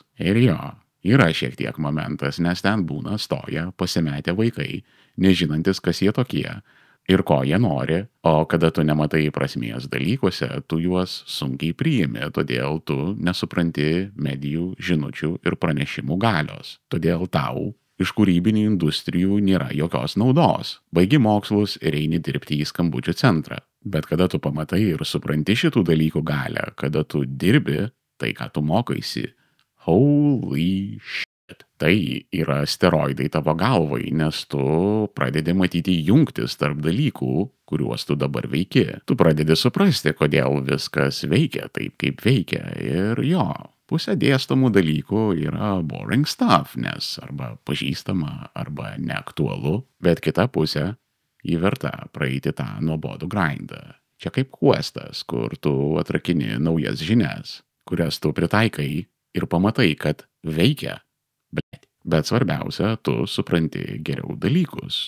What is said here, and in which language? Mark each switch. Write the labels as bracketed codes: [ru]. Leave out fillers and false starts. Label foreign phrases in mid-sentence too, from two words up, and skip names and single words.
[lt] Ir jo, yra šiek tiek momentas, nes ten būna stoja pasimetę vaikai, nežinantis, kas jie tokie ir ko jie nori, o kada tu nematai prasmės dalykuose, tu juos sunkiai priimi, todėl tu nesupranti medijų, žinučių ir pranešimų galios. Todėl tau iš kūrybinių industrijų nėra jokios naudos. Baigi mokslus ir eini dirbti į skambučių centrą. Bet kada tu pamatai ir supranti šitų dalykų galią, kada tu dirbi tai, ką tu mokaisi, [en] holy shit. [lt] Tai yra steroidai tavo galvai, nes tu pradedi matyti jungtis tarp dalykų, kuriuos tu dabar veiki. Tu pradedi suprasti, kodėl viskas veikia taip, kaip veikia. Ir jo, pusė dėstomų dalykų yra [en] boring stuff, [lt] nes arba pažįstama, arba neaktualu, bet kita pusė įverta praeiti tą nuobodų grindą. Čia kaip questas, kur tu atrakini naujas žinias, kurias tu pritaikai ir pamatai, kad veikia. Bet svarbiausia, tu supranti geriau dalykus.